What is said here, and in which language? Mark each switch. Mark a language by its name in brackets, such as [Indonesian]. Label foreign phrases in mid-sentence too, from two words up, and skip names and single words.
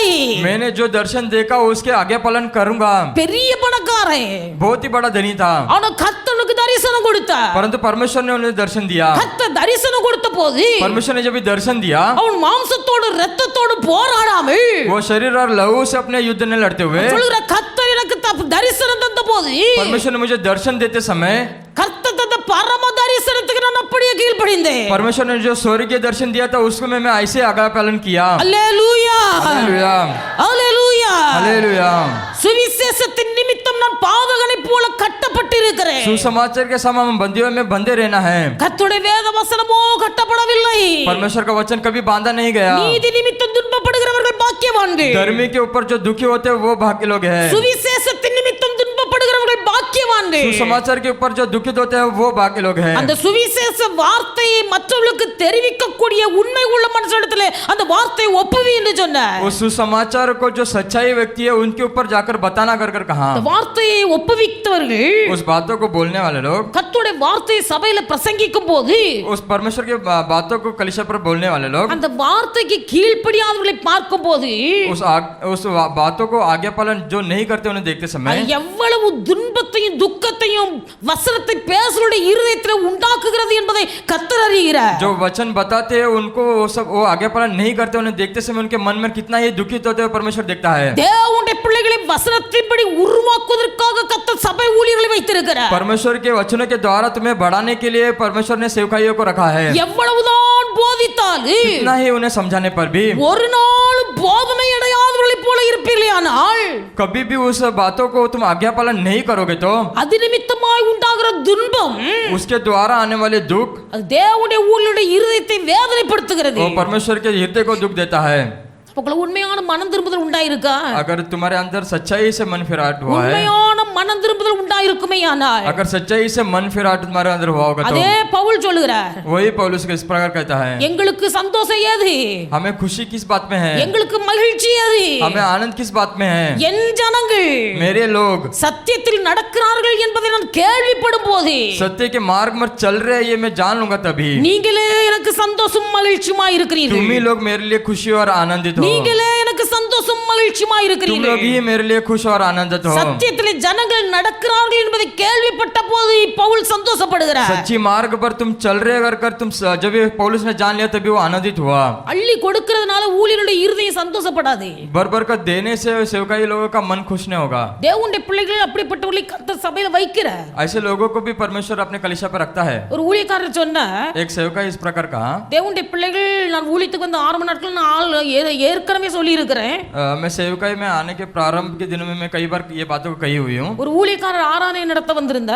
[Hindi] मैंने जो दर्शन देखा उसके आज्ञा पालन करूंगा. [Tamil] பெரிய பணக்காரன், [Hindi] बहुत ही बड़ा धनी था, [Tamil] ஆனா கர்த்தனுக்கு தரிசனம் கொடுத்தார். [Hindi] परंतु परमेश्वर ने उन्हें दर्शन दिया. [Tamil] கர்த்தர் தரிசனம் கொடுத்த போது [Hindi] परमेश्वर ने जब भी दर्शन दिया, [Tamil] அவன் மாம்சத்தோடு இரத்தத்தோடு போராடாமல் [Hindi] वो शरीर और लहू से अपने युद्ध नहीं लड़ते हुए, [Tamil] சொல்லுற கர்த்தர் எனக்கு தரிசனம் தந்த போது [Hindi] परमेश्वर ने मुझे दर्शन देते समय [Tamil] கர்த்தர் தந்த பரம தரிசனத்துக்கு நான் அப்படியே கீழ்ப்படிந்தேன். [Hindi] परमेश्वर ने जो स्वर्गीय दर्शन दिया था उसको मैं ऐसे आज्ञा पालन किया. [Tamil] அல்லேலூயா, [Hindi] हालेलुया, [Tamil] அல்லேலூயா. [Hindi] हालेलुया. [Tamil] சுவிசேஷத்தின் நிமித்தம் நான் பாதகனை போல கட்டப்பட்டிருக்கிறேன். [Hindi] सुसमाचार के समय हम बंदियों में बंधे रहना है. [Tamil] கர்த்தருடைய வேத வசனமோ கட்டப்படவில்லை. [Hindi] परमेश्वर का वचन कभी बांधा नहीं गया. [Tamil] நீதி நிமித்தம் துன்பப்படுகிறவர்கள் பாக்கியவான்கள். [Hindi] धर्मी के ऊपर जो दुखी होते हैं वो भाग्य लोग हैं. [Tamil] சுவிசேஷத்தின் நிமித்தம் துன்பப்படுகிறவர்கள் பாக்கியவான்கள். [Hindi] सुसमाचार के ऊपर जो दुखित होते हैं वो भाग्य लोग हैं. [Tamil] அந்த சுவிசேஷ வார்த்தையை மற்றவர்களுக்கு தெரிவிக்கக்கூடிய உண்மை உள்ள மனுஷனிடத்திலே அந்த வார்த்தையை ஒப்புவி என்று சொன்னார். [Hindi] उस सुसमाचार को जो सच्चाई व्यक्ति है उनके ऊपर जाकर बताना कर कहा. [Tamil] அந்த வார்த்தையை ஒப்புவித்தவர்கள், [Hindi] उस बातों को बोलने वाले लोग, [Tamil] கர்த்தருடைய வார்த்தையை சபையில பிரசங்கிக்கும் போது [Hindi] उस परमेश्वर के बातों को कलीसिया पर बोलने वाले लोग, [Tamil] அந்த வார்த்தைக்கு கீழ்ப்படியாதவர்களை பார்க்கும் போது [Hindi] उस बातों को आज्ञा पालन जो नहीं करते उन्हें देखते समय [Tamil] எவ்வளவு துன்பத்தையும் துக்கத்தையும் வசனத்தை பேசுறவருடைய இருதயத்தில் உண்டாக்குகிறது என்பதை கர்த்தர் அறிகிறார். [Hindi] जो वचन बताते हैं उनको वो आज्ञा पालन नहीं करते उन्हें देखते समय उनके मन में कितना ही दुखित होते हैं परमेश्वर देखता है. [Tamil] தேவனுடைய பிள்ளைகளை வசனத்தின்படி உருவாக்குவதற்காக கர்த்தர் சபை ஊழியர்களை வைத்திருக்கிறார். [Hindi] परमेश्वर के वचनों के द्वारा तुम्हें बढ़ाने के लिए परमेश्वर ने सेवकाइयों को रखा है. [Tamil] எவ்வளவுதான் போதித்தாலும் [Hindi] कितना ही उन्हें समझाने पर भी [Tamil] ஒரு நாள் போதனை அடையாதவர்களைப் போல இருப்பீர்களானால் [Hindi] कभी भी उस बातों को तुम आज्ञा पालन नहीं करोगे तो [Tamil] அது நிமித்தமாய் உண்டாகிற துன்பம் [Hindi] उसके द्वारा आने वाले दुख [Tamil] அது தேவனுடைய ஊழியருடைய இருதயத்தை வேதனைப்படுத்துகிறது. [Hindi] वो परमेश्वर के हृदय को दुख देता है. [Tamil] உங்களுக்கு உண்மையான மனம் திரும்புதல் உண்டாயிருக்கா? [Hindi] अगर तुम्हारे अंदर सच्चाई से मन फिराट हुआ है, [Tamil] உண்மையான மனம் திரும்புதல் உண்டாயிருக்குமேயானால் [Hindi] अगर सच्चाई से मन फिराट तुम्हारे अंदर हुआ होगा [Tamil] அதே [Hindi] तो [Tamil] பவுல் சொல்லுகிறார், [Hindi] वही पौलुस इस प्रकार कहता है, [Tamil] எங்களுக்கு சந்தோஷம் ஏது, [Hindi] हमें खुशी किस बात में है, [Tamil] எங்களுக்கு மகிழ்ச்சி ஏது, [Hindi] हमें आनंद किस बात में है. [Tamil] என் ஜனங்கள் [Hindi] मेरे लोग [Tamil] சத்தியத்தில் நடக்கிறார்கள் என்பதை நான் கேள்விப்படும் போது [Hindi] सत्य के मार्ग में चल रहे हैं ये मैं जान लूंगा तभी [Tamil] நீங்களே எனக்கு சந்தோஷம் மகிழ்ச்சியுமா [Hindi] तुम [Tamil] இருக்கிறீர்கள். [Hindi] ही लोग मेरे लिए खुशी और आनंदित हो. [Tamil] நீங்களே எனக்கு சந்தோஷம் மகிழ்ச்சியுமா [Hindi] तुम लोग [Tamil] இருக்கிறீர்கள். [Hindi] ही मेरे लिए खुश और आनंदित हो. [Tamil] சத்தியத்திலே ஜனங்கள் நடக்கிறார்கள் என்பதை கேள்விப்பட்ட போது பவுல் சந்தோஷப்படுகிறார். [Hindi] सच्ची मार्ग पर तुम चल रहे कर तुम जब ये पौलुस ने जान लिया तभी वो आनंदित हुआ. [Tamil] அள்ளி கொடுக்கிறதுனால ஊழியருடைய இருதயம் சந்தோஷப்படாது. [Hindi] भर का देने से सेवकाई लोगों का मन खुश नहीं होगा. [Tamil] தேவனுடைய பிள்ளைகள் அப்படிப்பட்டவர்களை கர்த்தர் சபையில வைக்கிறார். [Hindi] ऐसे लोगों को भी परमेश्वर अपने कलीसिया पर रखता है. [Tamil] ஒரு ஊழியக்காரர் சொன்னா, [Hindi] एक सेवका इस प्रकार कहा, [Tamil] தேவனுடைய பிள்ளைகள் நான் ஊழியத்துக்கு வந்து 6 மணி நேரத்துல நான் ஏற்கனவே சொல்லி இருக்கிறேன். [Hindi] मैं सेवकाई में आने के प्रारंभ के दिनों में मैं कई बार ये बातों को कही हुई हूँ। [Tamil] ஒரு ஊழியக்காரர் ஆராதனை நடத்த வந்திருந்தார்.